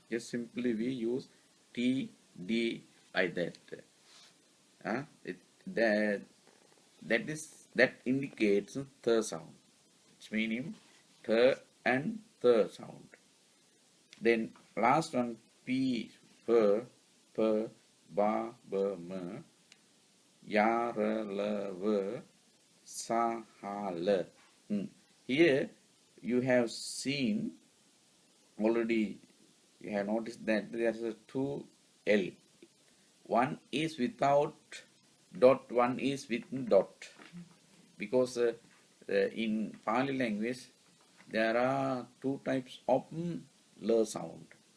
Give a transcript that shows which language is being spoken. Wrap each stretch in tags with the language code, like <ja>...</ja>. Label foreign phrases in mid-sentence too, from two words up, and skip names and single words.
<en>Just simply we use T, D, like that. That that indicates the sound. It's meaning the and the sound. Then last one P, per, ba, ba, ma, ya, ra, la, va, sa, ha, la. Here you have seen already. You have noticed that there is a two L. One is without dot, one is with dot. Because in Pali language there are two types of l sound.</en>